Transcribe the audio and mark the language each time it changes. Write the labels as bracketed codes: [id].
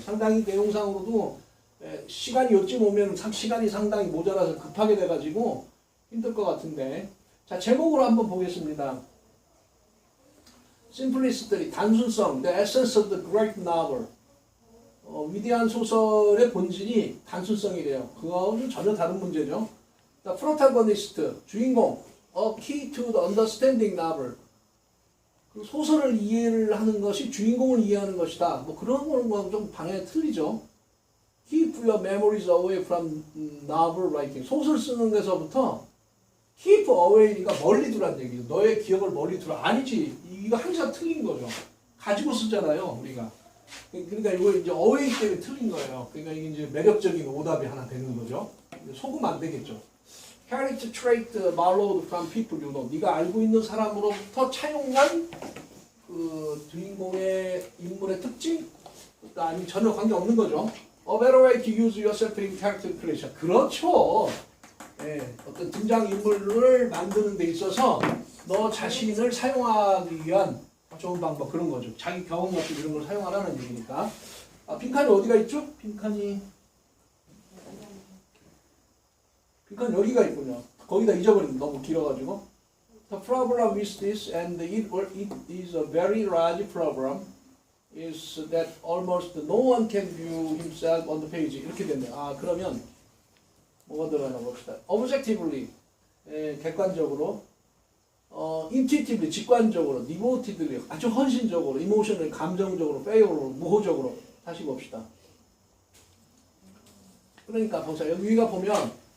[ko] 상당히 내용상으로도 시간이 요쯤 오면 시간이 상당히 모자라서 급하게 돼가지고 힘들 것 같은데 자 제목으로 한번 보겠습니다. [en] Simplicity, [ko] 단순성, [en] the essence of the great novel. [ko] 위대한 소설의 본질이 단순성이래요. 그거는 전혀 다른 문제죠. [en] The protagonist, [ko] 주인공, [en] a key to the understanding novel. [ko] 그 소설을 이해를 하는 것이 주인공을 이해하는 것이다. 뭐 그런 거는 좀 방향이 틀리죠. [en] Keep your memories away from novel writing. [ko] 소설 쓰는 데서부터 [en] keep away [ko] 가 멀리 두라는 얘기죠. 너의 기억을 멀리 두라. 아니지. 이거 항상 틀린 거죠. 가지고 쓰잖아요, 우리가. 그러니까 이거 이제 away 때문에 틀린 거예요. 그러니까 이게 이제 매력적인 오답이 하나 되는 거죠. 속으면 안 되겠죠. [en] Character trait borrowed from people you know. [ko] 네가 알고 있는 사람으로부터 차용한 그 주인공의 인물의 특징? 아니 전혀 관계 없는 거죠. [en] A better way to use yourself in character creation. [ko] 그렇죠. 네, 어떤 등장 인물을 만드는 데 있어서 너 자신을 사용하기 위한 좋은 방법 그런 거죠. 자기 경험 같은 이런 걸 사용하라는 얘기니까. 빈칸이 어디가 있죠? 빈칸이 여기가 있군요. 거기다 잊어버리면 너무 길어가지고. [en] The problem with this, and it is a very large problem, is that almost no one can view himself on the page. [ko] 이렇게 됐네요. 그러면 뭐가 들어가나 봅시다. Objectively, 객관적으로, intuitively, 직관적으로, devotedly, 아주 헌신적으로, emotionally, 감정적으로, fair로, 무호적으로 다시 봅시다. 그러니까 보세요. 여기 위가 보면